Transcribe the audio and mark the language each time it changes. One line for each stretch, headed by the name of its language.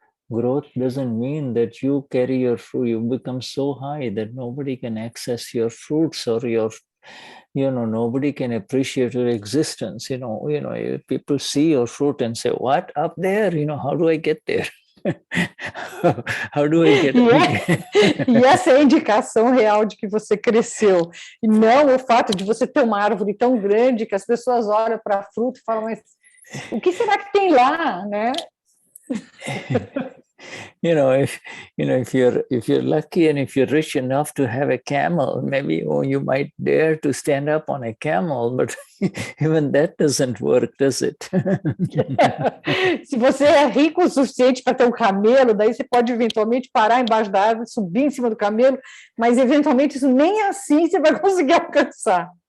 English: Growth doesn't mean that you carry your fruit, you become so high that nobody can access your fruits, or your, nobody can appreciate your existence. People see your fruit and say, what, up there? How do I get there? How do I get
Portuguese: E essa é a indicação real de que você cresceu. E não o fato de você ter uma árvore tão grande que as pessoas olham para a fruta e falam, mas o que será que tem lá, né?
English: if you're lucky and if you're rich enough to have a camel, maybe you might dare to stand up on a camel, but even that doesn't work, does it?
Portuguese: Se você é rico o suficiente para ter um camelo, daí você pode eventualmente parar embaixo da árvore, subir em cima do camelo, mas eventualmente isso nem assim você vai conseguir alcançar.